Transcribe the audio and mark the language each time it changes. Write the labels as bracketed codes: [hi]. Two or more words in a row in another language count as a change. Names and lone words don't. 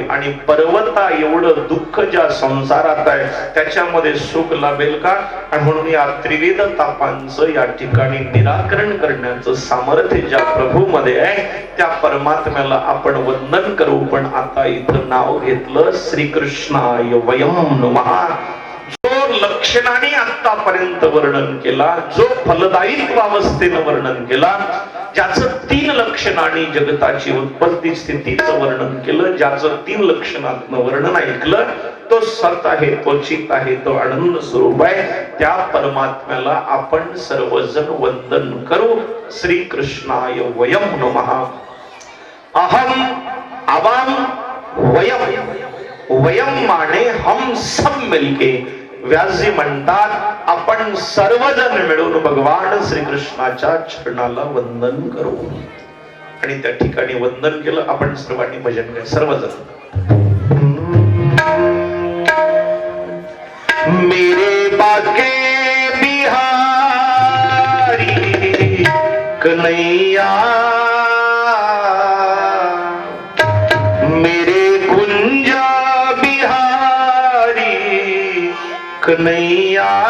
[mr] आणि पर्वता एवढं दुःख ज्या संसारात आहे त्याच्यामध्ये सुख लाभेल का? आणि म्हणून या त्रिविध तापांचं या ठिकाणी निराकरण करण्याचं सामर्थ्य ज्या प्रभू मध्ये आहे त्या परमात्म्याला आपण वंदन करू. पण आता इथं नाव घेतलं [sa] श्रीकृष्णाय वयं नमः. [mr] जो लक्षणाने आतापर्यंत वर्णन केला, जो फलदायित्व अवस्थेनं वर्णन केला, ज्याचं 3 लक्षणांनी जगताची उत्पत्ती स्थितीचं वर्णन केलं, ज्याचं 3 लक्षणातनं वर्णन ऐकलं, तो सत आहे, तो चित आहे, तो आनंद स्वरूप आहे. त्या परमात्म्याला आपण सर्वजण वंदन करू. [sa] श्री कृष्णाय वयं नमः. अहम आवाम वयम. [hi] वयम माने हम सब मिलके. [mr] व्यासजी म्हणतात आपण सर्वजण मिळून भगवान श्रीकृष्णाच्या चरणाला वंदन करू. आणि त्या ठिकाणी वंदन केलं आपण सर्वांनी भजन केलं सर्वजण. [hi] मेरे बाके बिहारी कन्हैया, मेरे कुंजा बिहारी कन्हैया,